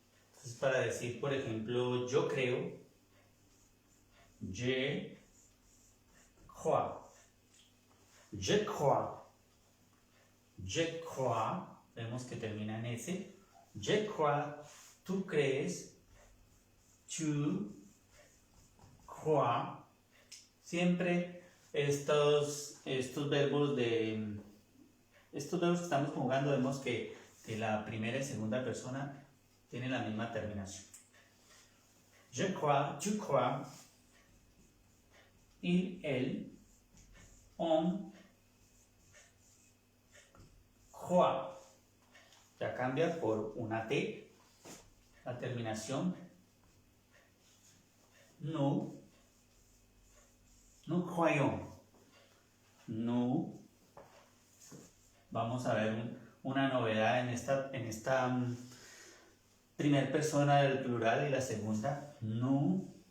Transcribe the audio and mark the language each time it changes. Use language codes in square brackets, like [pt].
[es] Entonces, para decir, por ejemplo, yo creo, [fr] je crois, je crois, je crois, [es] vemos que termina en S, [fr] je crois, [es] tú crees, [fr] tu crois. [es] Siempre estos verbos que estamos conjugando, vemos que la primera y segunda persona tienen la misma terminación. [fr] Je crois, tu crois, il, elle, on croit. [es] Ya cambia por una T, la terminación. [fr] Nous croyons. Nous. [es] Vamos a ver una novedad en esta primera persona del plural y la segunda. Nous.